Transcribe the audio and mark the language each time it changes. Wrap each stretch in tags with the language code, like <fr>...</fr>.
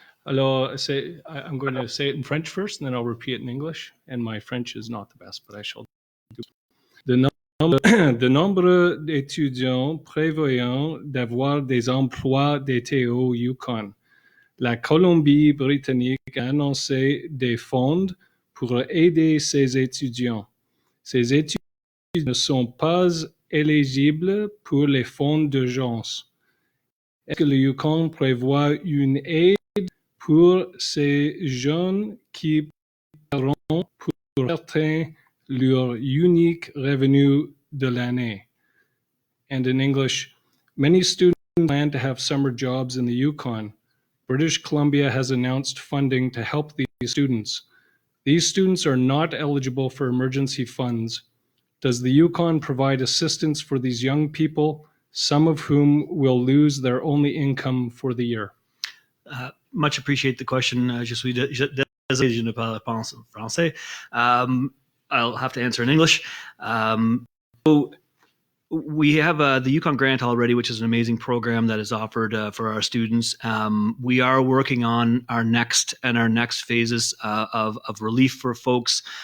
<en>Alors, I'm going to say it in French first, and then I'll repeat it in English. And my French is not the best, but I shall do.</en> <fr>De nombreux d'étudiants prévoyant d'avoir des emplois d'été au Yukon. La Colombie-Britannique a annoncé des fonds pour aider ces étudiants. Ces étudiants ne sont pas éligibles pour les fonds d'urgence. Est-ce que le Yukon prévoit une aide pour ces jeunes qui paieront pour certains leur unique revenu de l'année?</fr> <en>And in English, many students plan to have summer jobs in the Yukon. British Columbia has announced funding to help these students. These students are not eligible for emergency funds. Does the Yukon provide assistance for these young people, some of whom will lose their only income for the year? Much appreciate the question.</en> <fr>Je suis désolé, je ne parle pas français.</fr> <en>I'll have to answer in English. So we have the Yukon Grant already, which is an amazing program that is offered for our students. We are working on our next phases of relief for folks.</en>